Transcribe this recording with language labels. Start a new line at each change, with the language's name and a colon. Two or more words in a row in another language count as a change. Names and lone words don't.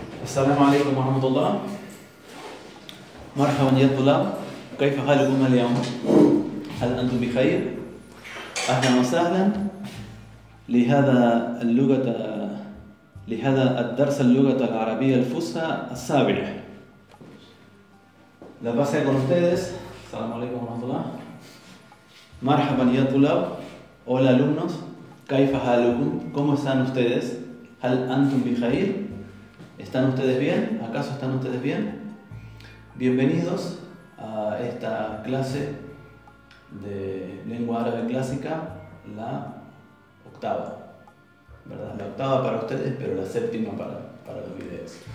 Arabic: السلام عليكم ورحمة الله. مرحبا يا طلاب، كيف حالكم اليوم؟ هل أنتم بخير؟ أهلا وسهلا لهذا الدرس اللغة العربية الفصحى السابع.
Spanish: La base con ustedes.
Arabic: السلام عليكم ورحمة الله. مرحبا يا طلاب.
Spanish: Hola alumnos.
Arabic: كيف حالكم?
Spanish: ¿Cómo están ustedes?
Arabic: هل أنتم بخير?
Spanish: ¿Están ustedes bien? ¿Acaso están ustedes bien? Bienvenidos a esta clase de lengua árabe clásica, la octava, ¿verdad? La octava para ustedes, pero la séptima para los videos.